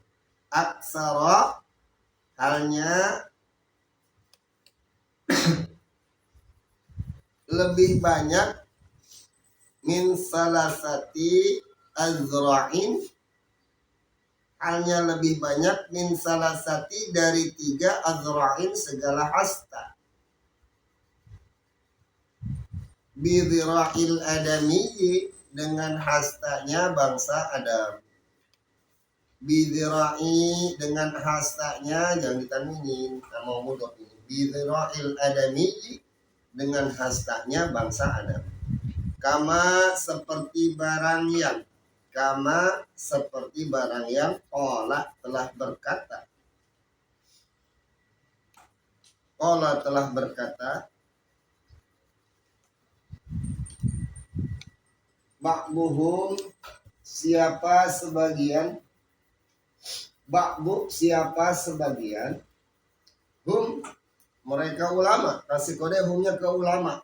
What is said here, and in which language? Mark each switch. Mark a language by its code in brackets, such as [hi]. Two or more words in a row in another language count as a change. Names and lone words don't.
[id] Aksara halnya lebih banyak [ar] من ثلاثة أذرع, [id] halnya lebih banyak [ar] من ثلاثة [id] dari 3 azra'in segala hasta. [ar] بذراع الآدمي [id] dengan hastanya bangsa Adam. Bidhira'i dengan hastanya, jangan ditanwinin, mau mudhaf ini. [ar] بذراع الآدمي [id] dengan hastanya bangsa Adam. Kama seperti barang yang, kama seperti barang yang qala telah berkata. Qala telah berkata, ba'duhum siapa sebagian, ba'du siapa sebagian, hum mereka ulama, kasih kode humnya ke ulama.